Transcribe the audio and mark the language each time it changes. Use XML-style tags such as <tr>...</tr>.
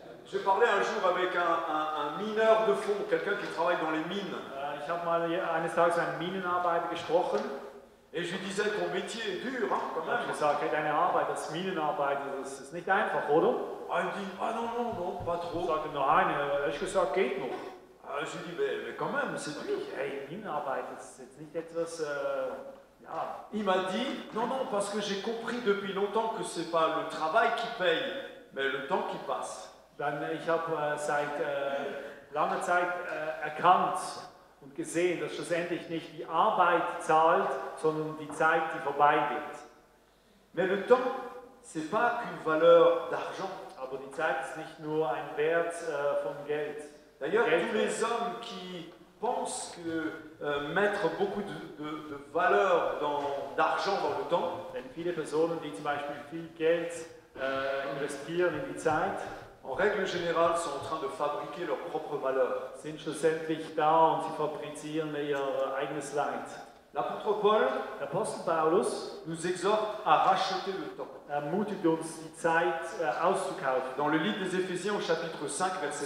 <fr>J'ai parlé un jour avec un mineur de fond, quelqu'un qui travaille dans les mines.</fr> <de>Ich habe mal eines Tages mit einem Minenarbeiter gesprochen.</de> <fr>Et je lui disais, ton métier est dur, hein, quand</fr> <de>Ich habe</de> <fr>même.</fr> <de>gesagt, hey, deine Arbeit als Minenarbeiter, das ist nicht einfach, oder?</de> <fr>Ah, il me dit, ah non, non, non, pas</fr> <de>Ich</de> <fr>trop.</fr> <de>sagte, nein, ehrlich gesagt, geht noch.</de> <fr>Ah, je lui dis, mais quand même, c'est dur.</fr> <de>Hey, Minenarbeit, das ist jetzt nicht etwas, ja.</de> <fr>Il m'a dit, non, non, parce que j'ai compris depuis longtemps que c'est pas le travail qui paye, mais le temps qui passe.</fr> <de>Ich habe seit langer Zeit erkannt und gesehen, dass schlussendlich nicht die Arbeit zahlt, sondern die Zeit, die vorbeigeht.</de> <fr>Mais le temps, c'est pas qu'une valeur d'argent.</fr> <de>Aber die Zeit ist nicht nur ein Wert von Geld.</de> <fr>D'ailleurs, tous les hommes qui pensent que mettre beaucoup de valeur d'argent dans le temps,</fr> <de>Denn viele Personen, die zum Beispiel viel Geld investieren in die Zeit,</de> <fr>en règle générale, sont en train de fabriquer leur propre valeur.</fr> <de>sind schlussendlich da und sie fabrizieren ihr eigenes Leid.</de> <fr>L'apôtre Paul</fr> <de>Der Apostel Paulus</de> <fr>nous exhorte à racheter le temps.</fr> <de>ermutigt uns, die Zeit auszukaufen.</de> <fr>Dans le livre des Éphésiens au chapitre 5, verset</fr>